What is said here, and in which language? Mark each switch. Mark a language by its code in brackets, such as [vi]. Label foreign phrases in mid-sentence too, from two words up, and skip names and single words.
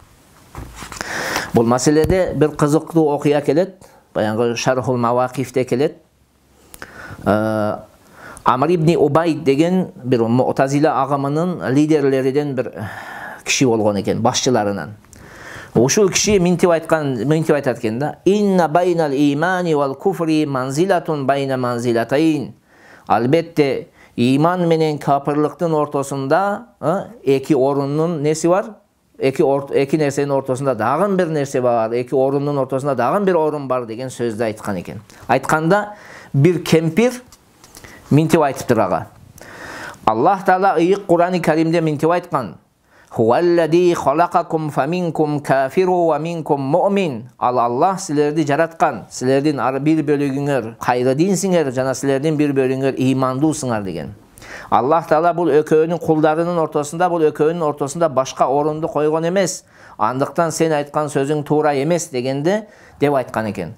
[ky] Бул маселеде бир кызыктуу окуя келет. Баянгы Шархул Мавакифте келет. Амр ибн Убайд деген бир Муътазила агымынын лидерлериден бир киши болгон экен, башчыларынан. Ушул киши минтип айтат экен да: [ar] "إن بين الإيمان والكفر منزلة بين منزلتين." [ky] Албетте иман менен капырлыктын ортосунда эки оруннун неси бар? Эки нерсенин ортосунда дагы бир нерсе бар, эки оруннун ортосунда дагы бир орун бар деген сөздү айткан экен. Айтканда бир кемпир минтип айтыптыр ага. Аллах Таала ыйык Кур'ан-ы Каримде минтип айткан: [ar] "هو الذي خلقكم فمنكم كافر ومنكم مؤمن." [ky] Ал Аллах силерди жараткан, силердин бир бөлүгүңөр кайры динсиңер, жана силердин бир бөлүгүңөр имандуусуңар деген. Аллах Таала бул экөөнүн кулдарынын ортосунда башка орунду койгон эмес. Андыктан сен айткан сөзүң туура эмес дегенде деп айткан экен.